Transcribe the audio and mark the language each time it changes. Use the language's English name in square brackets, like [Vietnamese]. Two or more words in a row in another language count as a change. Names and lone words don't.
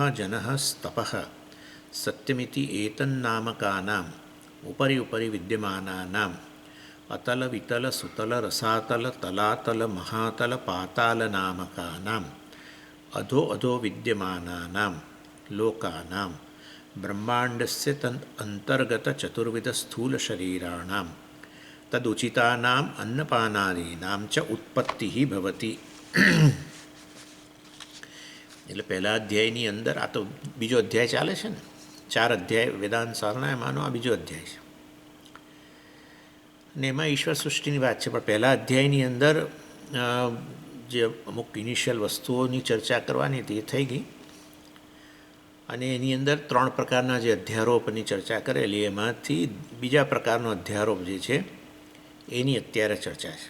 [Sanskrit] जनः स्तपः सत्यमिति एतन्नामकानाम् उपरि उपरि विद्यमानानाम् अतल वितल सुतल रसातल तलातल महातल पाताल नामकानाम् अधो अधो विद्यमानानां लोकानां ब्रह्माण्डस्य अंतर्गत चतुर्विध स्थूल शरीराणां तदुचितानाम् अन्नपानादीनां च उत्पत्तिः भवति। [Gujarati] એટલે પહેલા અધ્યાયની અંદર આ તો બીજો અધ્યાય ચાલે છે ને, 4 અધ્યાય વેદાંત સારના, એમાંનો આ બીજો અધ્યાય છે અને એમાં ઈશ્વર સૃષ્ટિની વાત છે. પણ પહેલા અધ્યાયની અંદર જે અમુક ઇનિશિયલ વસ્તુઓની ચર્ચા કરવાની હતી એ થઈ ગઈ અને એની અંદર 3 પ્રકારના જે અધ્યારોપની ચર્ચા કરેલી એમાંથી બીજા પ્રકારનો અધ્યારોપ જે છે એની અત્યારે ચર્ચા છે.